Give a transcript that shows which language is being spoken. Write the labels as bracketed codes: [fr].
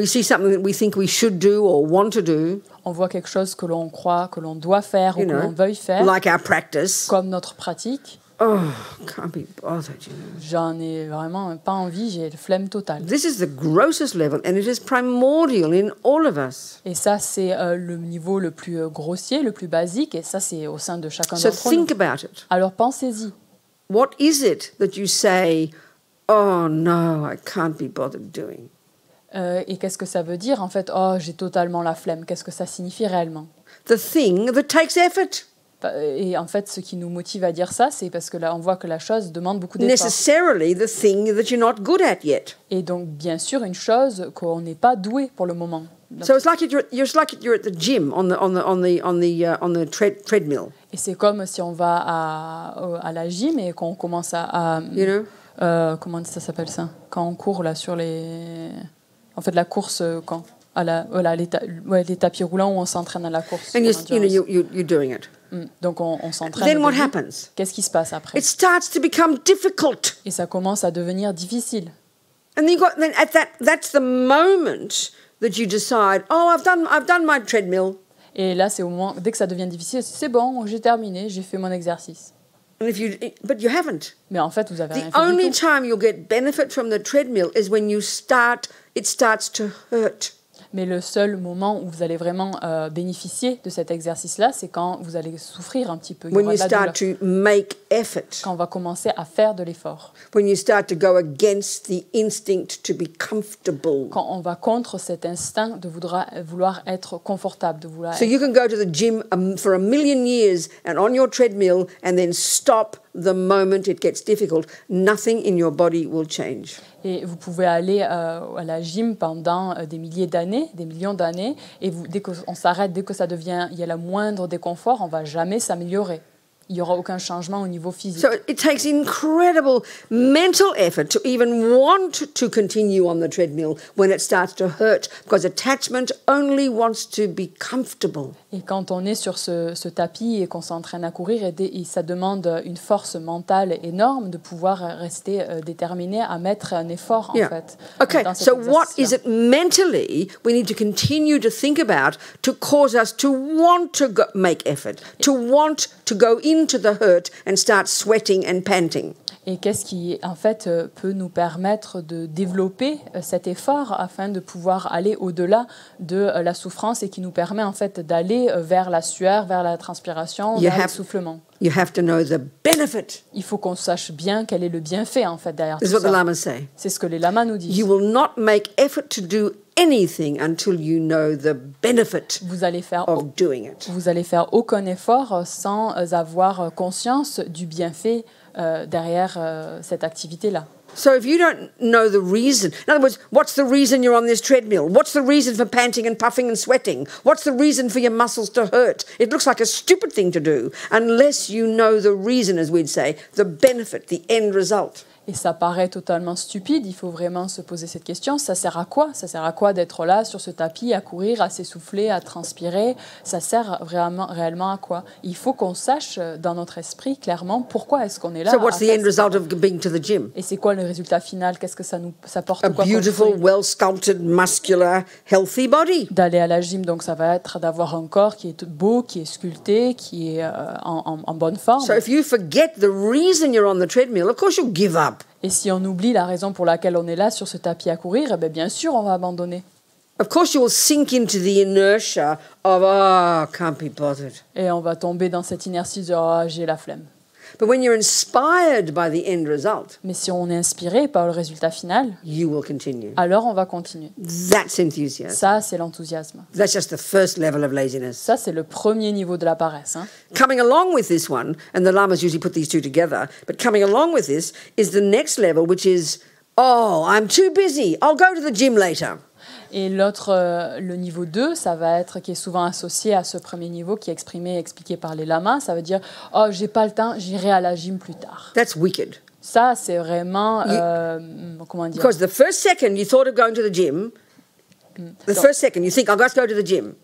[en] We see something that we think we should do or want to do. [fr] On voit quelque chose que l'on croit que l'on doit faire ou que l'on veuille faire, [en] like our practice. [fr] Comme notre pratique. [en] Oh, can't be bothered, you know. [fr] J'en ai vraiment pas envie, j'ai le flemme totale. [en] This is the grossest level and it is primordial in all of us. [fr] Et ça c'est le niveau le plus grossier, le plus basique et ça c'est au sein de chacun d'entre nous. [en] So think about it. [fr] Alors pensez-y. [en] What is it that you say, oh no, I can't be bothered doing? [fr] Et qu'est-ce que ça veut dire en fait? Oh, j'ai totalement la flemme. Qu'est-ce que ça signifie réellement? [en] The thing that takes effort. [fr] Et en fait, ce qui nous motive à dire ça, c'est parce que là, on voit que la chose demande beaucoup d'efforts. [en] Necessarily the thing that you're not good at yet. [fr] Et donc, bien sûr, une chose qu'on n'est pas doué pour le moment. Donc, [en] so it's like you're at the gym on the treadmill. [fr] Et c'est comme si on va à la gym et qu'on commence à [en] you know? [fr] Comment ça s'appelle ça? Quand on court là sur les, en fait la course quand les tapis roulants où on s'entraîne à la course. [en] And you're doing it. [fr] Donc on s'entraîne. [en] Then what happens? [fr] Qu'est-ce qui se passe après? [en] It starts to become difficult. [fr] Et ça commence à devenir difficile. [en] And then that's the moment that you decide, oh, I've done my treadmill. [fr] Et là, c'est au moment dès que ça devient difficile, c'est bon, j'ai terminé, j'ai fait mon exercice. [en] But you haven't. [fr] Mais en fait, vous avez rien [en] The [fr] fait [en] only [fr] du tout. [en] time you'll get benefit from the treadmill is when it starts to hurt. [fr] Mais le seul moment où vous allez vraiment bénéficier de cet exercice-là, c'est quand vous allez souffrir un petit peu. [en] When you start to make effort. [fr] Quand on va commencer à faire de l'effort. [en] When you start to go against the instinct to be comfortable. [fr] Quand on va contre cet instinct de vouloir être confortable, de vouloir. [en] So you can go to the gym for 1,000,000 years and on your treadmill and then stop the moment it gets difficult. Nothing in your body will change. [fr] Et vous pouvez aller à la gym pendant des milliers d'années, des millions d'années, et dès qu'on s'arrête, dès que il y a le moindre déconfort, on ne va jamais s'améliorer. Il n'y aura aucun changement au niveau physique. [en] So it takes incredible mental effort to even want to continue on the treadmill when it starts to hurt, because attachment only wants to be comfortable. [fr] Et quand on est sur ce tapis et qu'on s'entraîne à courir, et ça demande une force mentale énorme de pouvoir rester déterminé à mettre un effort, en fait. [en] Okay, so what is it mentally we need to continue to think about to cause us to want to make effort, to want to go into the hurt and start sweating and panting? [fr] Et qu'est-ce qui, en fait, peut nous permettre de développer cet effort afin de pouvoir aller au-delà de la souffrance et qui nous permet, en fait, d'aller vers la sueur, vers la transpiration, vers l'essoufflement. [en] You have to know the benefit. [fr] Il faut qu'on sache bien quel est le bienfait, en fait, derrière tout [en] This is what the [fr] ça. [en] lamas say. [fr] C'est ce que les lamas nous disent. [en] You will not make effort to do anything until you know the benefit [fr] Vous allez faire [en] of doing it. [fr] Vous allez faire aucun effort sans avoir conscience du bienfait derrière cette activité-là. [en] So if you don't know the reason, in other words, what's the reason you're on this treadmill? What's the reason for panting and puffing and sweating? What's the reason for your muscles to hurt? It looks like a stupid thing to do unless you know the reason, as we'd say, the benefit, the end result. [fr] Et ça paraît totalement stupide, il faut vraiment se poser cette question. Ça sert à quoi? Ça sert à quoi d'être là sur ce tapis, à courir, à s'essouffler, à transpirer? Ça sert vraiment, réellement à quoi? Il faut qu'on sache dans notre esprit clairement pourquoi est-ce qu'on est là. [en] So what's the end result of being to the gym? [fr] Et c'est quoi le résultat final? Qu'est-ce que ça porte? [en] A beautiful, well-sculpted, muscular, healthy body. [fr] D'aller à la gym, donc ça va être d'avoir un corps qui est beau, qui est sculpté, qui est en bonne forme. [en] So if you forget the reason you're on the treadmill, of course you'll give up. [fr] Et si on oublie la raison pour laquelle on est là sur ce tapis à courir, eh bien sûr, on va abandonner. [en] Of course, you will sink into the inertia of, can't be bothered. [fr] Et on va tomber dans cette inertie de j'ai la flemme. [en] But when you're inspired by the end result, [fr] mais si on est inspiré par le résultat final, [en] you will continue. [fr] Alors on va continuer. [en] That's enthusiasm. [fr] Ça, c'est l'enthousiasme. [en] That's just the first level of laziness. [fr] Ça, c'est le premier niveau de la paresse. Hein. [en] Coming along with this one, and the lamas usually put these two together, but coming along with this is the next level, which is, I'm too busy. I'll go to the gym later. [fr] Et l'autre, le niveau 2, ça va être, qui est souvent associé à ce premier niveau, qui est expliqué par les lamas, ça veut dire « j'ai pas le temps, j'irai à la gym plus tard ». [en] That's wicked. [fr] Ça, c'est vraiment, comment dire... [en] Because the first second you thought of going to the gym, the first second you think, I'll just go to the gym.